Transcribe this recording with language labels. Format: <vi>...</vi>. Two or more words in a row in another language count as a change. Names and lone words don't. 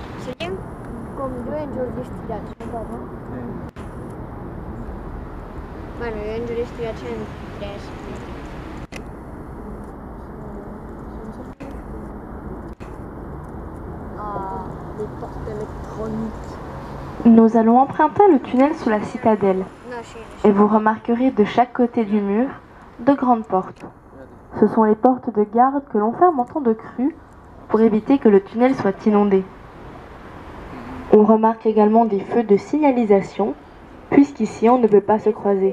<ca>Seríem com</ca> <es>Bueno, yo en investigación 3.</es> <fr>Les portes électroniques. Nous allons emprunter le tunnel sous la citadelle et vous remarquerez de chaque côté du mur de grandes portes. Ce sont les portes de garde que l'on ferme en temps de crue pour éviter que le tunnel soit inondé. On remarque également des feux de signalisation puisqu'ici on ne peut pas se croiser.</fr>